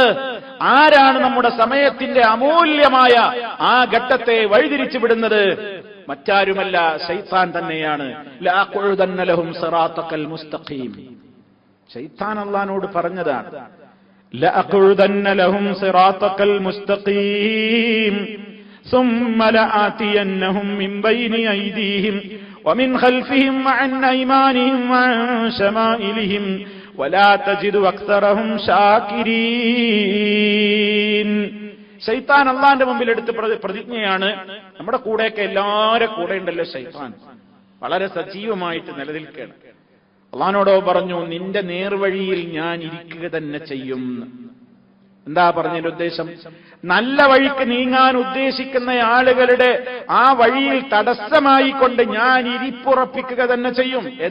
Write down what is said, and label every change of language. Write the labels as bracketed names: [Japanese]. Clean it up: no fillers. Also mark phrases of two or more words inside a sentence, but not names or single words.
[Malayalam] ആരാണ് നമ്മുടെ സമയത്തിന്റെ അമൂല്യമായ ആ ഘട്ടത്തെ വഴിതിരിച്ചു വിടുന്നത്? മറ്റാരുമല്ല, ശൈത്താൻ തന്നെയാണ്. [Arabic] لأقعدن لهم صراطك المستقيم. [Malayalam] ശൈത്താൻ അല്ലാഹുവോട് പറഞ്ഞതാണ്, [Arabic] لأقعدن لهم صراطك المستقيم ثم لآتينهم من بين أيديهم ومن خلفهم وعن أيمانهم وعن شمائلهم ولا تجد أكثرهم شاكرين. [Malayalam] ശൈത്താൻ അള്ളാന്റെ മുമ്പിൽ എടുത്ത് പ്രതിജ്ഞയാണ്. നമ്മുടെ കൂടെയൊക്കെ എല്ലാവരുടെ കൂടെ ഉണ്ടല്ലോ ശൈത്താൻ, വളരെ സജീവമായിട്ട് നിലനിൽക്കുകയാണ്. അള്ളാഹിനോടോ പറഞ്ഞു, നിന്റെ നേർവഴിയിൽ ഞാൻ ഇരിക്കുക തന്നെ ചെയ്യും. എന്താ പറഞ്ഞതിന്റെ ഉദ്ദേശം? നല്ല വഴിക്ക് നീങ്ങാൻ ഉദ്ദേശിക്കുന്ന ആളുകളുടെ ആ വഴിയിൽ തടസ്സമായിക്കൊണ്ട് ഞാൻ ഇരിപ്പുറപ്പിക്കുക തന്നെ ചെയ്യും.